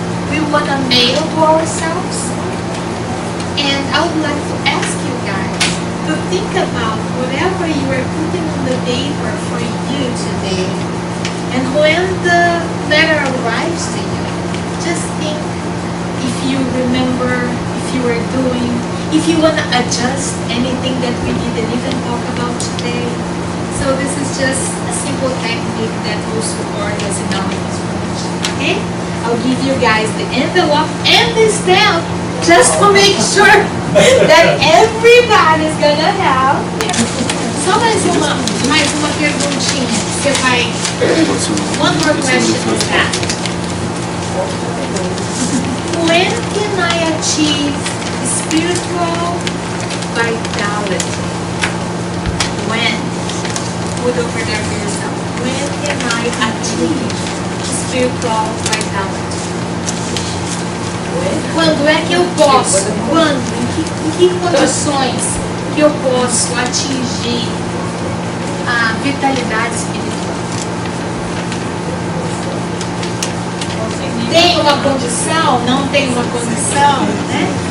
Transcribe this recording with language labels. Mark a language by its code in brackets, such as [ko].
[en] We want to mail to ourselves, and I would like to ask you guys to think about whatever you are putting on the paper for you today, and when the letter arrives to you, just think if you remember, if you are doing, if you want to adjust anything that we didn't even talk about today. So this is just a simple technique that will support us in our transformation, okay? I'll give you guys the envelope and the stamp just to make sure that everybody's gonna have. [pt] Só mais uma perguntinha. Você vai. [en] One more question is that. When can I achieve spiritual vitality? When? Put over there for yourself. When can I achieve spiritual vitality? [pt] Quando é que eu posso? Quando? Em que condições que eu posso atingir a vitalidade espiritual? Tem uma condição? Não tem uma condição? Né?